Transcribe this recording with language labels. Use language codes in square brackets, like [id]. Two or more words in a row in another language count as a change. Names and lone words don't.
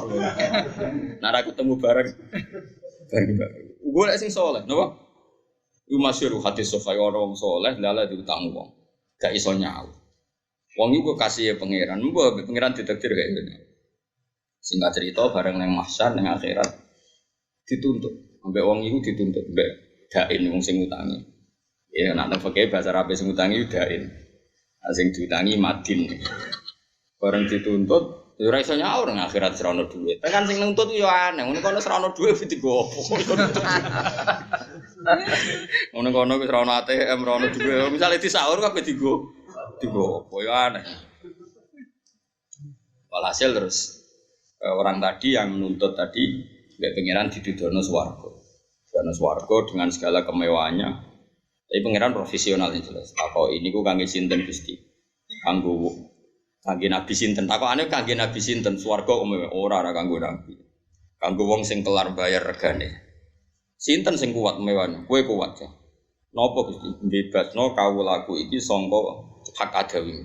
[jv] Nek aku ketemu bareng. Golek sing saleh, napa? Iku masyhur hadis sahih ora wong saleh lala diutang wong. Gak iso nyaur. Wong iku kasih pangeran, mbok pangeran ditakdir kayak ngene. Singkat cerita bareng nang mahsyar nang akhirat dituntut. Ambek wong iku dituntut mbek dain wong sing utangi. Ya nek nang fakih bahasa Arab sing utangi dain. Sing diutangi madin. Bareng dituntut, ya ora iso nyaur nang akhirat ora ono dhuwit. Tekan sing nuntut yo aneh, ngono kono ora ono dhuwit digo opo. Ngono kono wis ora ono ATM, ora ono dhuwit. Misale disaur kabeh digo opo yo aneh. [id] Walhasil terus orang tadi yang menuntut tadi [jv] mbek pangeran didudono swarga. Dono swarga [id] dengan segala kemewahannya. Tapi pangeran profesional yang jelas. [jv] Takok ini ku kangge sinten Gusti? Kangge nabi sinten? Takokane kangge nabi sinten? Swarga ora kanggo nabi. Kanggo wong sing kelar bayar regane. Sinten sing kuat mewane? Kowe kuat ya. Napa Gusti? Bebasno kawulaku iki sangka hak adami.